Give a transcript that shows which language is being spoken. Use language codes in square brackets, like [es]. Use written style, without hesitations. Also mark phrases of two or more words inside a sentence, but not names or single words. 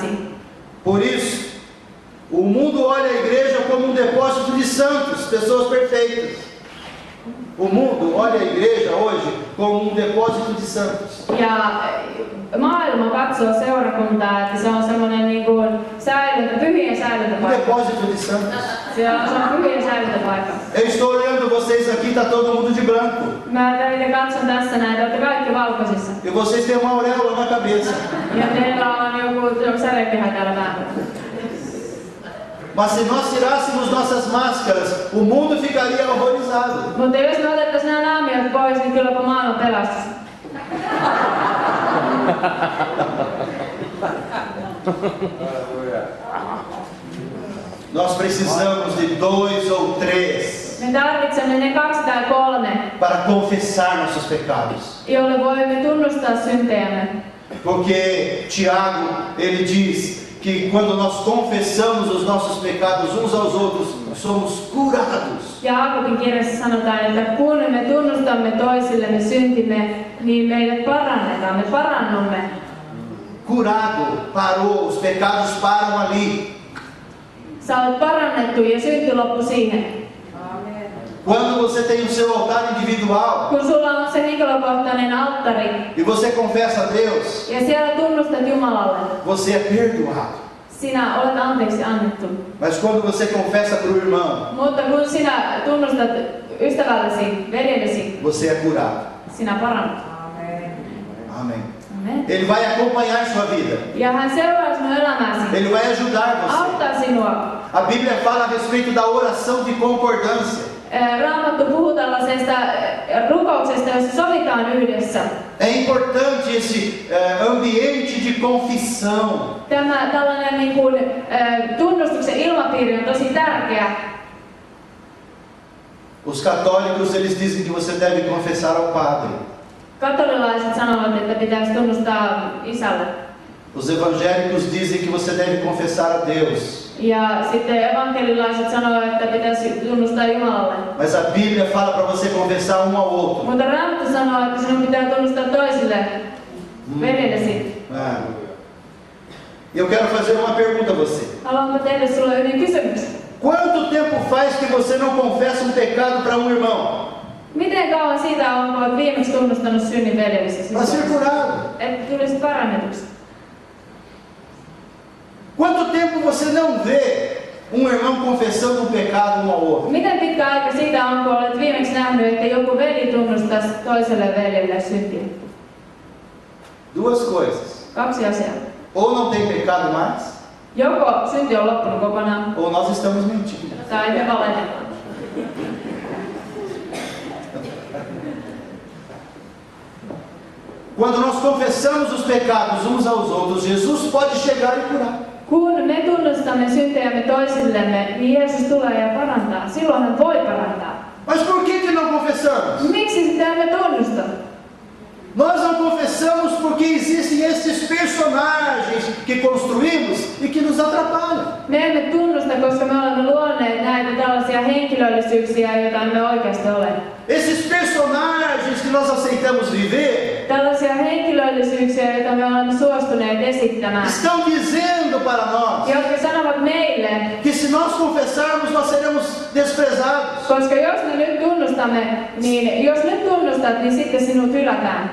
[pt] Por isso, o mundo olha a igreja como depósito de santos, pessoas perfeitas. O mundo olha a igreja hoje como depósito de santos. [fi] Ja maailma katsoo seurakuntaa, että se on semmoinen niin kuin pyhien säilöntäpaikka. [pt] Depósito de santos. [fi] Se on pyhien säilöntäpaikka. [pt] Eu estou olhando vocês aqui, está todo mundo de branco. [fi] Mä teitä katson tässä näitä, olette kaikki valkoisissa. [pt] E vocês têm uma auréola na cabeça. [fi] Ja teillä on joku särkehä täällä päällä. [pt] Mas se nós tirássemos nossas máscaras, o mundo ficaria horrorizado. [fi] Mutta jos me otettaisiin nämä naamiot pois, niin kylläpä maailma pelastuisi. [pt] Nós precisamos de 2 ou 3 [fi] Me tarvitsemme ne 2 tai 3, [pt] para confessar nossos pecados. [fi] joille voimme tunnustaa syntejämme. [pt] Porque Tiago, ele diz que quando nós confessamos os nossos pecados uns aos outros, somos curados. [fi] Jaakobin kirjassa sanotaan, että kun me tunnustamme toisillemme syntimme, niin meidät parannetaan, me parannumme. [pt] Curado, parou, os pecados param ali. [fi] Sä olet parannettu ja synti loppu siihen. [pt] Quando você tem o seu altar individual [fi] Kun sulla on se henkilökohtainen alttari [pt] e você confessa a Deus, [fi] ja siellä tunnustat Jumalalle, [pt] você é perdoado. [fi] sinä olet anteeksi annettu. [pt] Mas quando você confessa para o irmão, [fi] Mutta kun sinä tunnustat ystävällesi, veljellesi, [pt] você é curado. [fi] sinä parannut. [pt] Amém. [fi] Amen. [pt] Ele vai acompanhar sua vida. [fi] Ja hän seuraa sinun elämääsi, [pt] Ele vai ajudar você. [fi] auttaa sinua. [pt] A Bíblia fala a respeito da oração de concordância. [fi] Raamattu puhuu tällaisesta rukouksesta, jossa sovitaan yhdessä. [pt] É importante esse ambiente de confissão. [fi] Tämä tällainen niin kuin, tunnustuksen ilmapiiri on tosi tärkeä. [pt] Os católicos, eles dizem que você deve confessar ao padre. [fi] Katolilaiset sanovat, että pitäisi tunnustaa isälle. [pt] Os evangélicos dizem que você deve confessar a Deus. [fi] Ja sitten evankelilaiset sanovat, että pitäisi tunnustaa Jumalalle. [pt] Mas a Bíblia fala para você confessar um ao outro. [fi] Mutta Raamattu sanoo, että sinun pitää tunnustaa toisille veljellesi. [pt] Eu quero fazer uma pergunta a você. [fi] Haluanko tehdä sinulle yhden kysymyksen? [pt] Quanto tempo faz que você não confessa um pecado para um irmão? [fi] Miten kauan siitä on, kun olet viimeksi tunnustanut synnin veljellesi? [pt] Para ser curado. [fi] Että tulisit parannetuksi. [pt] Quanto tempo você não vê um irmão confessando um pecado um ao outro? [fi] Miten pitkä aika siitä on, kun olet viimeksi nähnyt, että joku veli tunnustaisi toiselle veljelle syntiä? [pt] Duas coisas. [fi] Kaksi asiaa. [pt] Ou não tem pecado mais, [fi] Joko synti on loppunut kokonaan, [pt] ou nós estamos mentindo. [fi] tai me valehdellaan. [pt] Quando nós confessamos os pecados uns aos outros, Jesus pode chegar e curar. [fi] Kun me tunnustamme syntejämme toisillemme, niin Jeesus tulee ja parantaa. Silloin hän voi parantaa. [pt] Mas por que não confessamos? [fi] Miksi sitä emme tunnusta? [pt] Nós não confessamos porque existem esses personagens que construímos e que nos atrapalham. [fi] Me emme tunnusta, koska me olemme luoneet näitä tällaisia henkilöllisyyksiä, joita emme oikeasti ole. [pt] Esses personagens que nós aceitamos viver [fi] Tällaisia henkilöllisyyksiä, joita me olemme suostuneet esittämään, [pt] estão dizendo para nós [fi] jotka sanovat meille, [pt] que se nós confessarmos, nós seremos desprezados. [fi] koska jos me nyt tunnustamme, niin jos nyt tunnustat, niin sitten sinut hylätään.